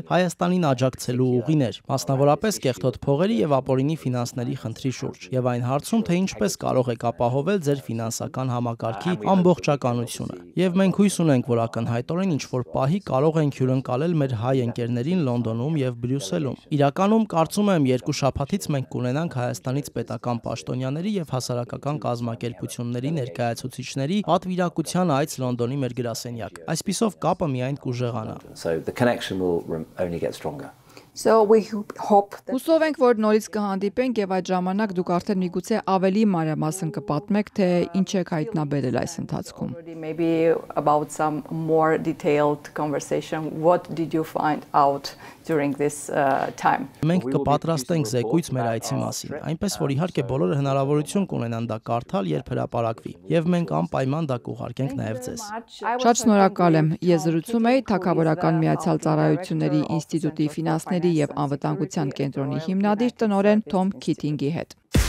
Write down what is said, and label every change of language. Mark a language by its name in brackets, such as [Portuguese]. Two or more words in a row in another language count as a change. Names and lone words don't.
[Armenian] Հայաստանին աջակցելու ուղիներ, մասնավորապես կեղտոտ փողերի եւ ապօրինի ֆինանսների խնդրի շուրջ, եւ այն հարցում, թե ինչպես կարող եք ապահովել ձեր ֆինանսական համակարգի ամբողջականությունը։ Եվ մենք հույս ունենք, որ ակնհայտորեն ինչ-որ պահի կարող ենք հյուրընկալել մեր հայ ընկերներին Լոնդոնում եւ Բրյուսելում։ Իրականում կարծում եմ 2 շաբաթից մենք կունենանք Հայաստանից պետական պաշտոնյաների եւ հասարակական կազմակերպությունների ներկայացուցիչների պատվիրակության այց Լոնդոնի մեր գրասենյակ։ Այսպիսով կապը միայն կուժեղանա։ [English] So the connection will only get stronger. So we hope that [Armenian] Հուսով ենք, որ նորից կհանդիպենք եւ այդ ժամանակ դուք արդեն միգուցե ավելի մանրամասն կպատմեք, թե ինչ եք հայտնաբերել այս ընթացքում։ [English] maybe about some more detailed conversation. What did you find out during this time? [Armenian] Մենք կպատրաստենք զեկույց մեր այցի մասին, այնպես որ իհարկե բոլորը հնարավորություն կունենան դա կարդալ, երբ հրապարակվի, եւ մենք անպայման դա կուղարկենք նաեւ ձեզ։ Շատ շնորհակալ եմ։ Ես զրուցում էի Թագավորական Միացյալ Ծառայությունների ինստիտուտի ֆինանսների եւ անվտանգության կենտրոնի հիմնադիր տնօրեն Թոմ Քիթինգի հետ։